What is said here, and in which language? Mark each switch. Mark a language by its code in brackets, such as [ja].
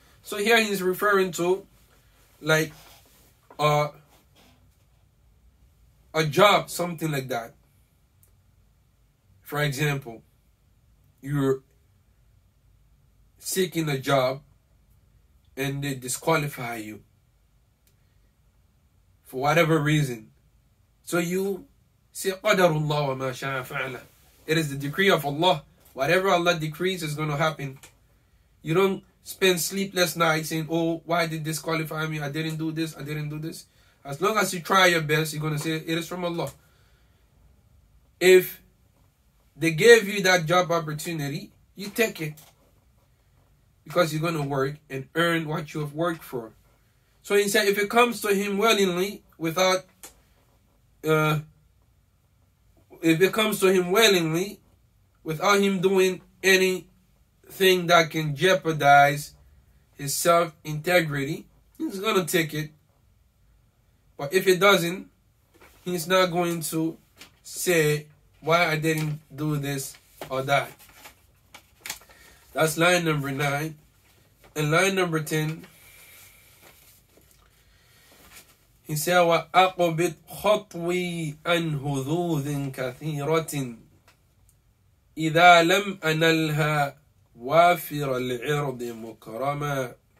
[en] So here he's referring to like a job, something like that. For example, you're seeking a job and they disqualify you for whatever reason. So you say, [ar] قَدَرُ اللَّهُ وَمَا شَاءَ فَعَلَ. [en] It is the decree of Allah. Whatever Allah decrees is going to happen. You don't spend sleepless nights saying, oh, why did this disqualify me? I didn't do this. I didn't do this. As long as you try your best, you're going to say, it is from Allah. If they gave you that job opportunity, you take it. Because you're going to work and earn what you have worked for. So he said, if it comes to him willingly, without if it comes to him willingly, without him doing anything that can jeopardize his self-integrity, he's going to take it. But if it doesn't, he's not going to say why I didn't do this or that. That's line number 9. And line number 10, he said, [ar] وَأَقْبِضْ خَطْوِي عَنْ هُذُوذٍ كَثِيرَةٍ إِذَا لَمْ أَنَلْهَا وَافِرَ الْعِرْضِ مُكْرَمًا.